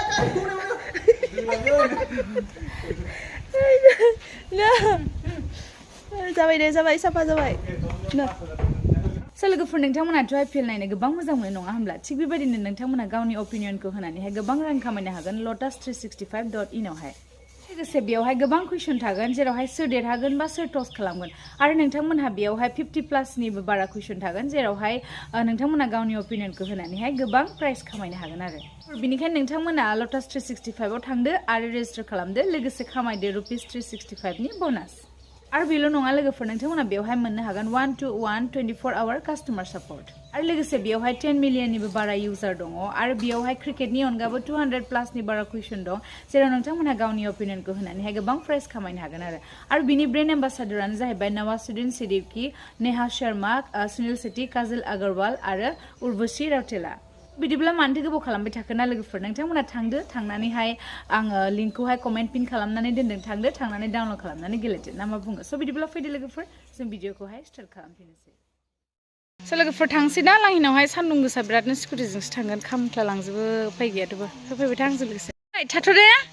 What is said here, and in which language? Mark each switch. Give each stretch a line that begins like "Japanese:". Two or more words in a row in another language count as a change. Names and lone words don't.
Bodo: जाबाय साफा जाबाय लोगोफोर नोंथांमोनाथ' आइपिएल नायनो गोबां मोजां मोनो नङा होमब्ला थिग बेबायदिनो नोंथांमोना गावनि अपिनियनखौ होनानैहाय गोबां रां खामायनो हागोन lotus365.in आवहाय लोगोसे बेयावहाय गोबां कुइसन थागोन जेरावहाय सोर देरहागोन बा सोर टस खालामगोन आरो नोंथांमोनहा बेयावहाय 50+ बारा कुइसन थागोन जेरावहाय नोंथांमोना गावनि अपिनियनखौ होनानैहाय गोबां प्राइज खामायनो हागोन आरो बेनिखायनो नोंथांमोना lotus365 आव थांदो आरो रेजिस्टार खालामदो लोगोसे खामायदो ₹365 नि बोनास आरो बेल' नङा लोगोफोर नोंथांमोना बेवहाय मोननो हागोन
English: 1-to-1 24-hour customer support
Bodo: आरो लोगोसे बेवहाय 10 मिलियननिबो बारा इउजार दङ आरो बेवहाय क्रिकेटनि अनगाबो 200+ नि बारा कुइसन दं जेराव नोंथांमोनहा गावनि अपिनियनखौ होनानैहाय गोबां प्राइज खामायनो हागोन आरो बिनि ब्रेन्ड एम्बासाडरानो जाहैबाय नवाजुद्दीन सिद्दिकी नेहा शर्मा सुनील शेट्टी काजल अग्रवाल आरो उर्वशी रौतेला बिदिब्ला मानोथो गोबाव खालामबाय थाखोना लोगोफोर नोंथांमोना थांदो थांनानैहाय आङो लिंकखौहाय कमेन्ट पिन खालामनानै दोनदों थांदो थांनानै डाउनलड खालामनानै गेलेदो ना मा बुङो स' बिदिब्ला फैदो लोगोफोर जों भिडिअखौहाय स्टार्ट खालामफिननोसै स' लोगोफोर थांसै दा लांहिनावहाय सान्दुं गोसा बिरादनो स्कुटिजोंसो थांगोन खामख्ला लांजोबो उफाय गैयाथ'बो फैबाय था आंजों लोगोसे थाथ' दे